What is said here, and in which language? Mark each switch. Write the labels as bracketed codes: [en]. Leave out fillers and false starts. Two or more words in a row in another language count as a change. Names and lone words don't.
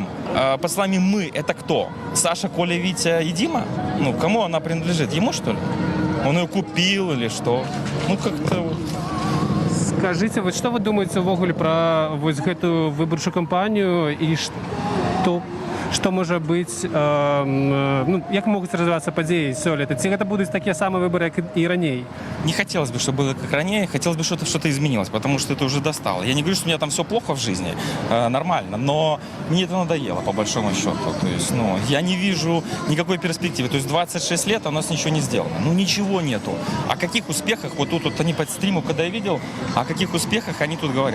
[ru] Под словами «мы» это кто? Саша, Коля, Витя и Дима? Ну, кому она принадлежит? Ему, что ли? Он ее купил или что? Ну, как-то... Скажите, вот что вы думаете ввогуле про вот эту выборчую кампанию и что [be] што можа быць ну, як могуць развівацца падзеі сёлета, ці гэта будуць такія самыя выбары, як і раней? [ru] Не хотелось бы, чтобы было как ранее, хотелось бы, чтобы что-то изменилось, потому что это уже достало. Я не говорю, что у меня там все плохо в жизни, нормально, но мне это надоело, по большому счету. То есть, ну, я не вижу никакой перспективы. То есть 26 лет, а у нас ничего не сделано. Ну, ничего нету. О каких успехах, вот тут вот они под стримом, когда я видел, о каких успехах они тут говорят.